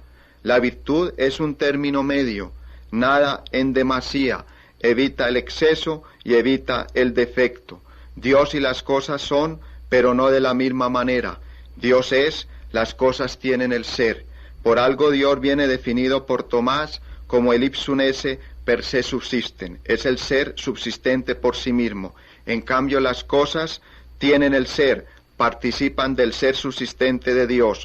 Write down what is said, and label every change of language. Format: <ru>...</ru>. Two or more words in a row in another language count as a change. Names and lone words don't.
<es>La virtud es un término medio, nada en demasía, evita el exceso y evita el defecto. Dios y las cosas son, pero no de la misma manera. Dios es, las cosas tienen el ser. Por algo Dios viene definido por Tomás como el</es> <la>ipsum esse per se subsisten.</la> <es>Es el ser subsistente por sí mismo. En cambio las cosas tienen el ser, participan del ser subsistente de Dios.</es>